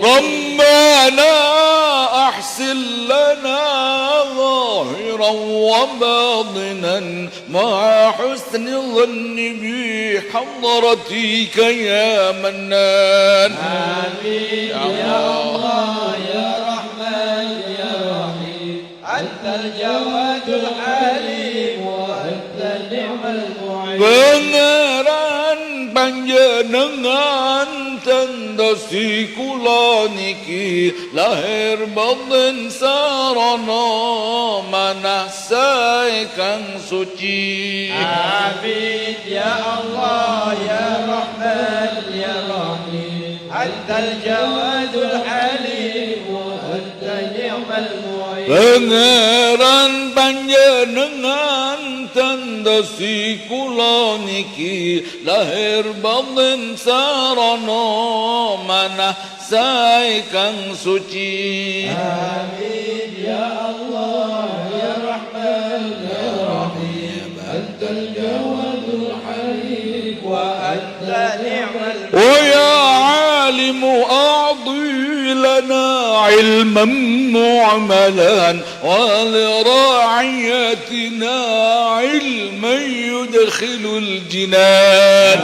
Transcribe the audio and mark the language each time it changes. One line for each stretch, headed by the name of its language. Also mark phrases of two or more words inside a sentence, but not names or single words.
Arabic: ربنا أحسن لنا ظاهرا وباطنا مع حسن الظن بحضرتك يا منان. آمين يا الله يا رحمن يا رحيم أنت الجواد الحليم وأنت نعم المعين.
Javanese: Pangeran panjenengan tendasi kula niki lahir batin sarana manah sae kang suci.
Arabic: آمين يا الله يا رحمن يا رحيم أنت الجواد الحليم وأنت نعم المعين.
Javanese: Pangeran panjenengan tendasi kula niki lahir batin sarana manah sae kang suci.
Arabic: آمين يا الله يا رحمن يا رحيم أنت الجواد الحليم وأنت نعم المعين. ويا عالم أعطي لنا علما معملا ولرعيتنا علما يدخل الجنان.